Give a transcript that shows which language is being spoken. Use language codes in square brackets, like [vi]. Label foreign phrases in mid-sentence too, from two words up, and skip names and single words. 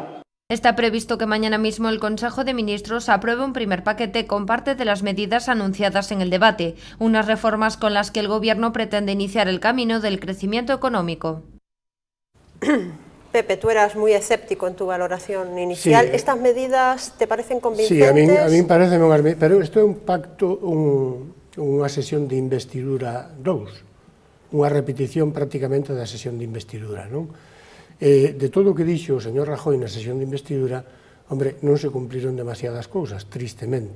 [es] Está previsto que mañana mismo el Consejo de Ministros apruebe un primer paquete con parte de las medidas anunciadas en el debate, unas reformas con las que el Gobierno pretende iniciar el camino del crecimiento económico. Pepe, tú eras muy escéptico en tu valoración inicial. Sí. ¿Estas medidas te parecen convincentes? [gl] Sí, [es] a mí me parecen [gl] unhas medidas, pero isto é un pacto, unha sesión de investidura 2, unha repetición prácticamente da sesión de investidura, non? De todo o que dixo o señor Rajoy na sesión de investidura, hombre, non se cumpriron demasiadas cousas, tristemente.